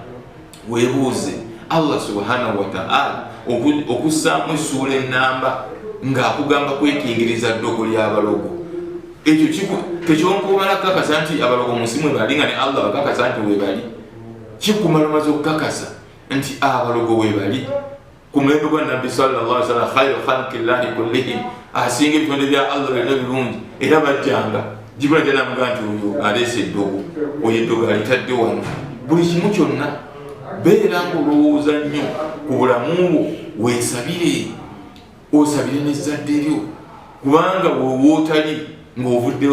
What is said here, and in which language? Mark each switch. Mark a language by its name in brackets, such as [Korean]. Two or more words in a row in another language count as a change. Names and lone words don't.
[Ganda] weebuuze [Arabic] الله سبحانه وتعالى [Ganda] okussaamu essuula ennamba ng'akugamba kwekingiriza ddogo ly'abalogo ekyo tekyonkumala kukakasa nti abalogo mu nsi mwe bali nga ne Allah bakakasa nti webali kikumala omaze okukakasa nti abalogo webali ku mulembe gwa nabbi [Arabic] صلى الله عليه وسلم خير خلق الله كلهم [Ganda] asinga ebitonde bya Allah byonna birungi era bajjanga Jibril janamuga nti oyo aleese eddogo oyo eddogo alitadde wano buli kimu kyonna beera ng'olowooza nnyo ku bulamu bwo weesabire osabire n'ezzadde lyo kubanga wootali ng'ovuddewo